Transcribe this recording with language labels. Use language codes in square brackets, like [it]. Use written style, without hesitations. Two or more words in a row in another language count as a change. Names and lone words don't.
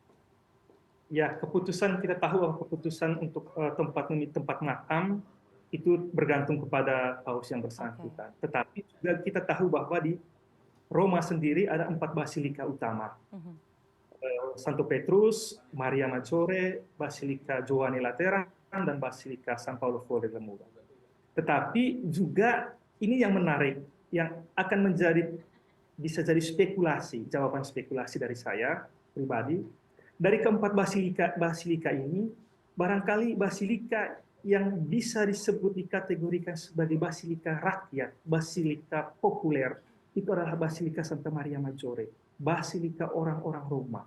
[id] Ya, keputusan kita tahu bahwa keputusan untuk tempat makam itu bergantung kepada paus yang bersangkutan. Okay. Tetapi juga kita tahu bahwa di Roma sendiri ada 4 basilika utama. Santo Petrus, Maria Maggiore, Basilika Giovanni Lateran, dan Basilika San Paolo Fuori del Muro. Tetapi juga ini yang menarik, yang akan bisa jadi spekulasi, jawaban spekulasi dari saya pribadi. Dari keempat basilika ini, barangkali basilika yang bisa disebut dikategorikan sebagai basilika rakyat, basilika populer, itu adalah Basilika Santa Maria Maggiore, basilika orang-orang Roma.